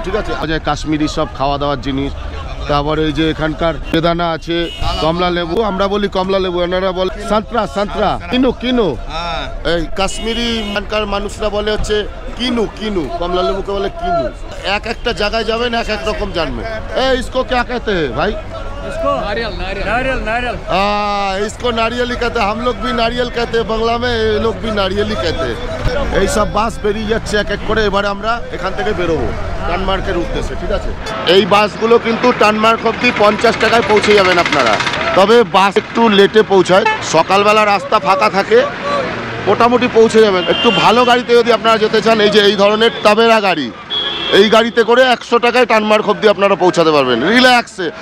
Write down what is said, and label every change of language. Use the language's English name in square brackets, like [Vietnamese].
[Bangla] ঠিক আছে, কাশ্মীরি সব খাওয়া দাওয়ার জিনিস, তারপরে এই যে এখানকার বেদানা আছে, কমলা লেবু, আমরা বলি কমলা লেবু, এনারা বলে সান্ত্রা, সান্ত্রা কিনু কিনু, এই কাশ্মীরি এখানকার মানুষরা বলে হচ্ছে কিনু কিনু, কমলা লেবুকে বলে কিনু। এক একটা জায়গায় যাবেন এক এক রকম জানবেন। [Hindi] এই इसको क्या कहते हैं भाई? इसको नारियल नारियल नारियल नारियल इसको नारियल ही कहते हैं, हम लोग भी नारियल कहते हैं बांग्ला में, ये लोग भी नारियल ही कहते हैं। [Bangla] এই সব বাস বেরিয়ে যাচ্ছে এক এক করে। এবারে আমরা এখান থেকে বেরোবো টানমার্কের উদ্দেশ্যে। ঠিক আছে, এই বাসগুলো কিন্তু টানমার্ক অব্দি 50 টাকায় পৌঁছে যাবেন আপনারা, তবে বাস একটু লেটে পৌঁছায়। সকালবেলা রাস্তা ফাঁকা থাকে, মোটামুটি পৌঁছে যাবেন। একটু ভালো গাড়িতে যদি আপনারা যেতে চান, এই যে এই ধরনের টাবেরা গাড়ি, এই গাড়িতে করে 100 টাকায় টানমার্ক অব্দি আপনারা পৌঁছাতে পারবেন রিল্যাক্সে।